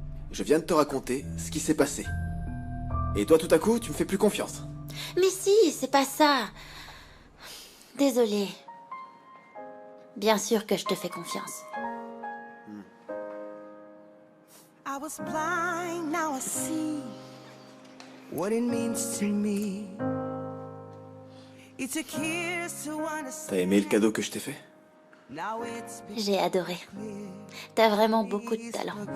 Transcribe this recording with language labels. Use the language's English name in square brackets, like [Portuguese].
[French] Je viens de te raconter ce qui s'est passé. Et toi, tout à coup, tu me fais plus confiance. Mais si, c'est pas ça. Désolée. Bien sûr que je te fais confiance. [English] I was blind, now I see what it means to me. It took years to understand. [French] T'as aimé le cadeau que je t'ai fait? J'ai adoré. T'as vraiment beaucoup de talent.